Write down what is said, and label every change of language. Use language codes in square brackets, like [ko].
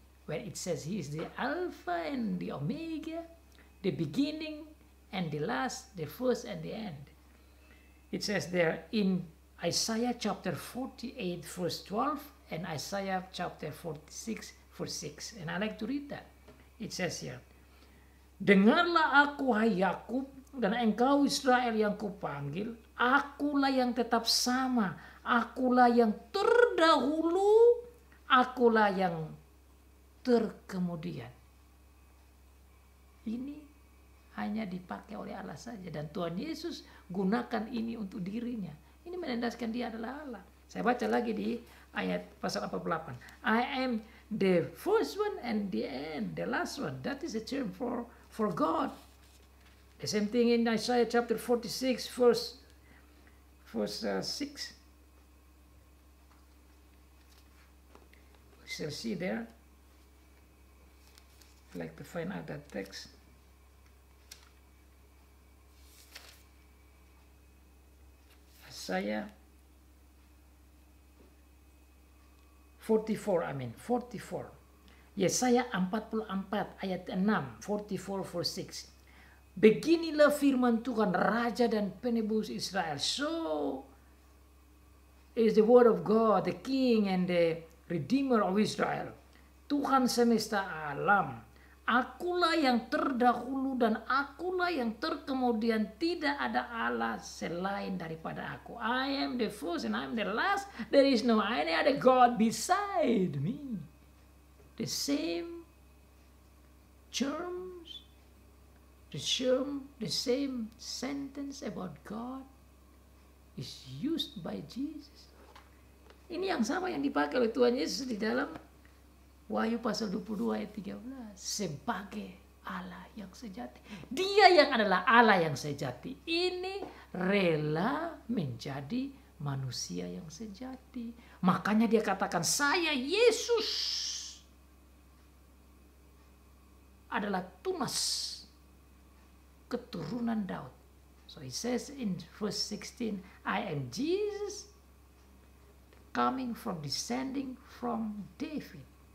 [en] Where it says he is the Alpha and the Omega, the beginning and the last, the first and the end. It says there in Isaiah chapter 48 verse 12 and Isaiah chapter 46 verse 6. And I like to read that. It says here, [id] Dengarlah aku hai Yakub dan engkau Israel yang kupanggil, akulah yang tetap sama, akulah yang terdahulu, akulah yang terkemudian. Ini hanya dipakai oleh Allah saja. Dan Tuhan Yesus gunakan ini untuk dirinya. Ini menandaskan dia adalah Allah. Saya baca lagi di ayat pasal 48. [en] I am the first one and the end, the last one. That is a term for God. The same thing in Isaiah chapter 46 verse 6. We shall see there. I'd like to find out that text. Isaiah 44. [id] Yesaya 44 ayat 6, [en] 44 verse 6. [id] Beginilah firman Tuhan, Raja dan Penebus Israel. [en] So is the word of God, the King and the Redeemer of Israel. [id] Tuhan semesta alam. Akulah yang terdahulu dan akulah yang terkemudian. Tidak ada Allah selain daripada aku. [en] I am the first and I am the last. There is no any other God beside me. The same terms, the same sentence about God is used by Jesus. [id] Ini yang sama yang dipakai oleh Tuhan Yesus di dalam Wahyu pasal 22 ayat 13. Sebagai Allah yang sejati. Dia yang adalah Allah yang sejati. Ini rela menjadi manusia yang sejati. Makanya dia katakan, saya Yesus adalah tunas keturunan Daud. [en] So he says in verse 16, I am Jesus descending from David.